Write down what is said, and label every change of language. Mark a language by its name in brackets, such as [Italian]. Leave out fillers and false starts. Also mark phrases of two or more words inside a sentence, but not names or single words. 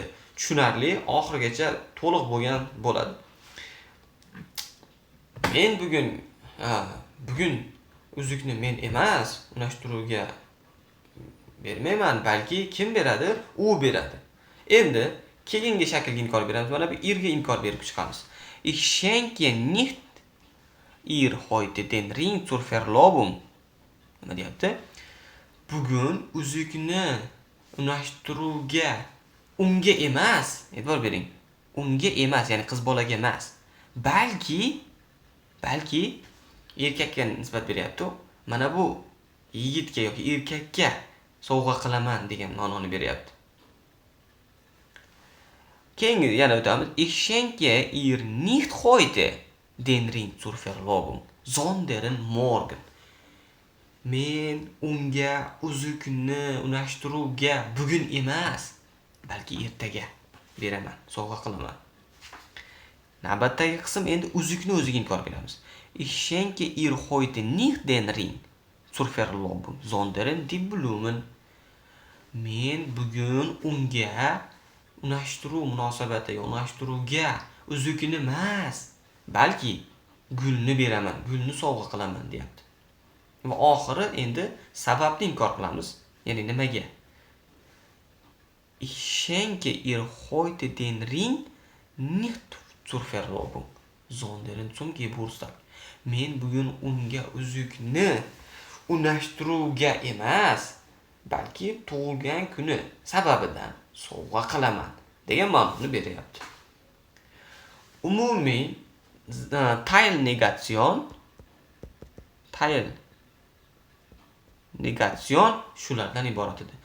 [Uzbek] Tushunarli, oxirigacha to'liq bo'lgan bo'ladi. Men bugun uzukni men emas, unashtiruvga bermayman, balki kim beradi? U beradi. Endi keyingi shaklga inkor beramiz. Mana bu irga inkor berib chiqamiz. [German] Ich schenke nicht ihr heute den Ring zur Verlobung. [Uzbek] Nima deyapti? Bugun uzukni unashtiruvga unga emas, e'tibor bering. Unga emas, ya'ni qiz bolaga emas. Balki erkakka nisbat beryapti. Mana bu yigitga yoki erkakka sovg'a qilaman degan ma'noni beryapti. Keyingi yana o'tamiz. [German] Ich schenke ihr nicht heute den Ring zur Verlobung, sondern morgen. [Uzbek] Men unga uzukni unashtiruvga bugun emas, balki ertaga beraman, sovg'a qilaman. Navbatdagi qism endi uzukni o'ziga inkor beramiz. [German] Ich schenke ihr heute nicht den Ring zur Verlobung, sondern die Blumen. [Uzbek] Men bugun unga unashtiruv munosabati, unashtiruvga uzukni emas, balki gulni beraman, gulni sovg'a qilaman deyapti. Va oxiri endi sababni inkor qilamiz. Ya'ni nimaga? [German] Ich schenke ihr heute den Ring nicht zur Verlobung, sondern zum Geburtstag. [Uzbek] Men bugun unga uzukni unashtiruvga emas, balki tug'ilgan kuni sababidan sovg'a qilaman degan ma'noni beryapti. Umumiy Teilnegation shulardan iborat edi.